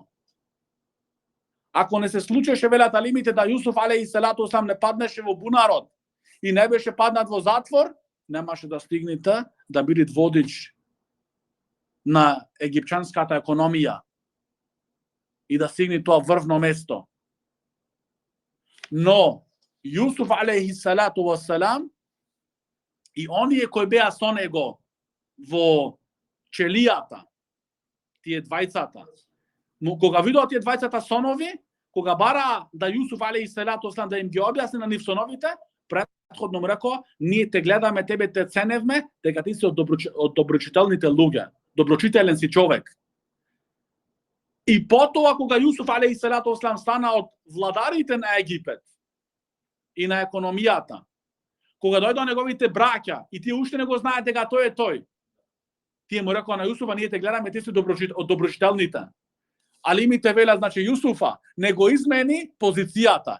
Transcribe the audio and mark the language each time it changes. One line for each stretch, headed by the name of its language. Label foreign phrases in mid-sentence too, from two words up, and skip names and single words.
Macedonian: Ако не се случеше, велат алимите, да Јусуф
Arabic: عليه الصلاة والسلام
Macedonian: не паднеше во бунарот и не беше паднат во затвор, немаше да стигнете да биде водич на египчанската економија и да стигне тоа врвно место. Но Јусуф
Arabic: عليه الصلاة والسلام
Macedonian: и оние кои беа со него во челијата, тие двајцата, кога видоа тие двајцата сонови, кога бара да Јусуф
Arabic: عليه الصلاة والسلام
Macedonian: да им ги објасни на нив соновите, предходно му рекол, ние те гледаме, тебе те ценевме, дека ти си од доброчителните луѓе, доброчителен си човек. И потоа кога Јусуф
Arabic: عليه الصلاة والسلام
Macedonian: стана од владарите на Египет и на економијата, кога дојдоа неговите браќа и тие уште не го знаат дека тој е тој, тие му рекоа на Јусуфа, ние те гледаме, ти си од доброчителните. Алимите велат, значи Јусуфа не го измени позицијата.